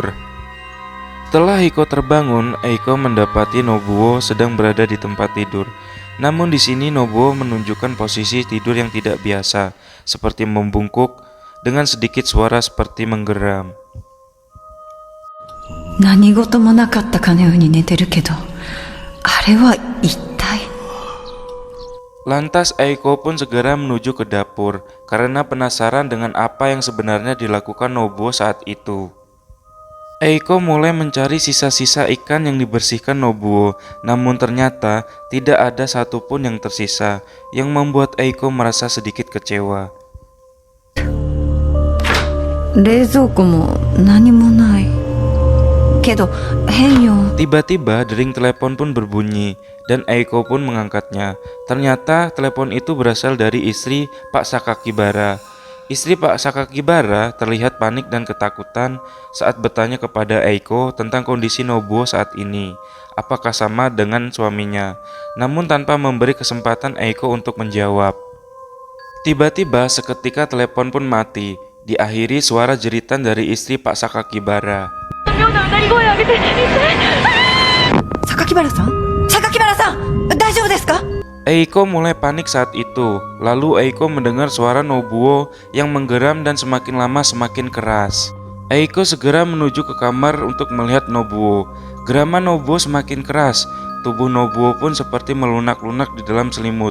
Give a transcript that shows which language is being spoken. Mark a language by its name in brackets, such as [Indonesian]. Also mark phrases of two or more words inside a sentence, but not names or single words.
[Indonesian] Setelah Eiko terbangun, Eiko mendapati Nobuo sedang berada di tempat tidur. Namun di sini Nobuo menunjukkan posisi tidur yang tidak biasa, seperti membungkuk dengan sedikit suara seperti menggeram. [Japanese] 何事もなかったかのように寝てるけど、あれは一体。 [Indonesian] Lantas Eiko pun segera menuju ke dapur karena penasaran dengan apa yang sebenarnya dilakukan Nobuo saat itu. Eiko mulai mencari sisa-sisa ikan yang dibersihkan Nobuo, namun ternyata tidak ada satupun yang tersisa, yang membuat Eiko merasa sedikit kecewa. [Japanese] 冷蔵庫も何もない。けど、変よ。 [Indonesian] Tiba-tiba dering telepon pun berbunyi dan Eiko pun mengangkatnya. Ternyata telepon itu berasal dari istri Pak Sakakibara. Istri Pak Sakakibara terlihat panik dan ketakutan saat bertanya kepada Eiko tentang kondisi Nobuo saat ini, apakah sama dengan suaminya, namun tanpa memberi kesempatan Eiko untuk menjawab. Tiba-tiba seketika telepon pun mati, diakhiri suara jeritan dari istri Pak Sakakibara. [Japanese] 榊原さん、榊原さん、大丈夫ですか？ [Indonesian] Eiko mulai panik saat itu. Lalu Eiko mendengar suara Nobuo yang menggeram dan semakin lama semakin keras. Eiko segera menuju ke kamar untuk melihat Nobuo. Geraman Nobuo semakin keras. Tubuh Nobuo pun seperti melunak-lunak di dalam selimut.